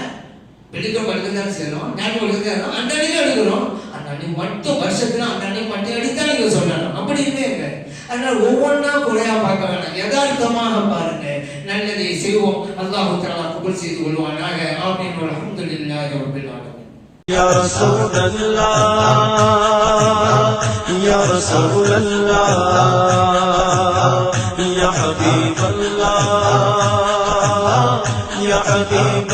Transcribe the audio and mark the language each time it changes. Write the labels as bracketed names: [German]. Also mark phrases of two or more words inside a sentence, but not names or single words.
[Tamil] வெள்ளிக்கிழமை எடுக்கதான் செய்யறோம், ஞாயிற்றுக்கிழமை எடுக்கிறோம், அந்த அன்னைக்கு எடுக்கிறோம். அந்த அன்னைக்கு மட்டும் வருஷத்துல அந்த அன்னைக்கு மட்டும் எடுத்தா நீங்க சொல்லணும். அப்படி இல்லைங்க. அதனால ஒவ்வொன்றா குறையா பார்க்க வேண்டாம், யதார்த்தமாக பாருங்க. நல்லதை செய்வோம். [Arabic] الله تعالى [Tamil] கபூல் செய்து கொள்வானாக. ஆமீன். [Arabic] الحمد لله رب العالمين. يا رسول الله يا رسول الله يا حبيب الله يا حبيب